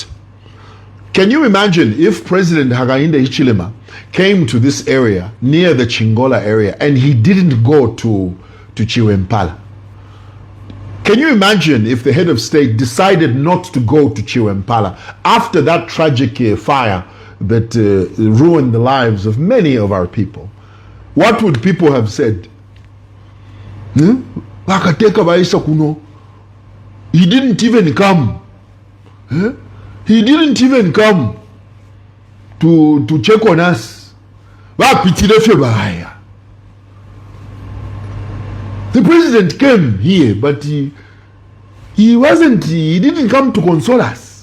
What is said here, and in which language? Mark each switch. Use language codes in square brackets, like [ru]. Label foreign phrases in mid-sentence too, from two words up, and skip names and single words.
[en] Can you imagine if President Hakainde Hichilema came to this area, near the Chingola area, and he didn't go to Chiwempala? Can you imagine if the head of state decided not to go to Chiwempala after that tragic fire that ruined the lives of many of our people? What would people have said? [bem] Bakateka baisa kuno. [en] He didn't even come. He didn't even come to check on us. The president came here, but he didn't come to console us.